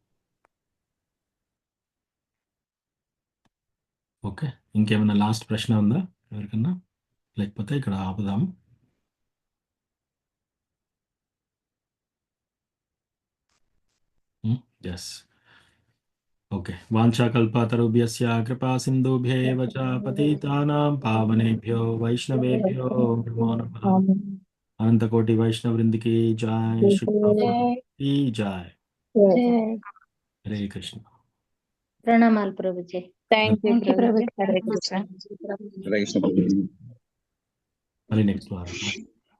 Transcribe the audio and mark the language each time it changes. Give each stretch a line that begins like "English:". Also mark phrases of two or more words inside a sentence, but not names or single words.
Telugu: ఓకే, ఇంకేమైనా లాస్ట్ ప్రశ్న ఉందా ఎవరికన్నా? లేకపోతే ఇక్కడ ఆపుదాం. ఎస్.
Sanskrit: ఓకే. వాంఛాకల్పతరుభ్యస్య కృపా సింధుభ్యేవ చ పతితానాం పావనేభ్యో వైష్ణవేభ్యో నమో నమః.
Telugu: అనంతకోటి వైష్ణవ వృందికి జై, శ్రీ ప్రభుపాదకి జై. హరే కృష్ణ. ప్రణామాలు ప్రభుజీ.
English: thank you
Telugu: ప్రభుజీ. హరే కృష్ణ. హరే కృష్ణ ప్రభుజీ. మళ్ళీ నెక్స్ట్ వారం.